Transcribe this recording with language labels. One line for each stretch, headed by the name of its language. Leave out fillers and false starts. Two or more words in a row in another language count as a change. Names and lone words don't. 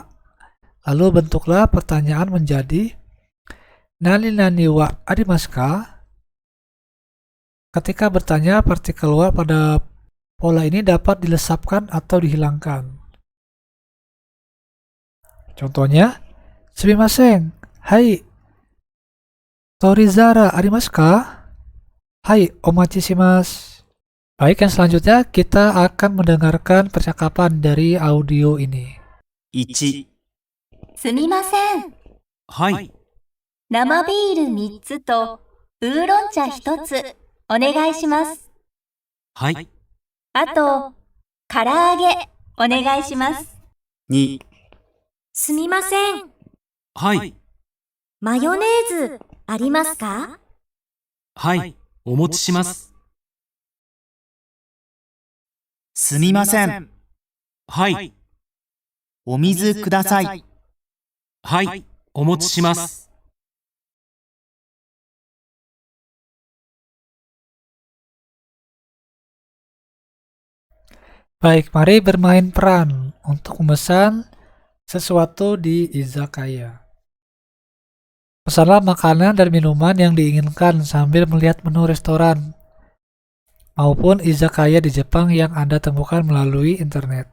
Indonesian: Lalu bentuklah pertanyaan menjadi
Japanese: 何々はありますか?
Indonesian: Ketika bertanya, partikel wa pada pola ini dapat dilesapkan atau dihilangkan. Contohnya,
Japanese: すみません、はい、取り皿ありますか? はい、お待ちします.
Indonesian: Baik, yang selanjutnya kita akan mendengarkan percakapan dari audio ini.
Japanese: 1、すみません。はい。生ビール3つとウーロン茶1つお願いします。はい。あと、唐揚げお願いします。 2、すみません。はい。マヨネーズありますか？はい。お持ちします。すみません。はい。お水ください。はい。お持ちします。
Indonesian: Baik, mari bermain peran untuk memesan sesuatu di izakaya. Pesanlah makanan dan minuman yang diinginkan sambil melihat menu restoran maupun izakaya di Jepang yang Anda temukan melalui internet.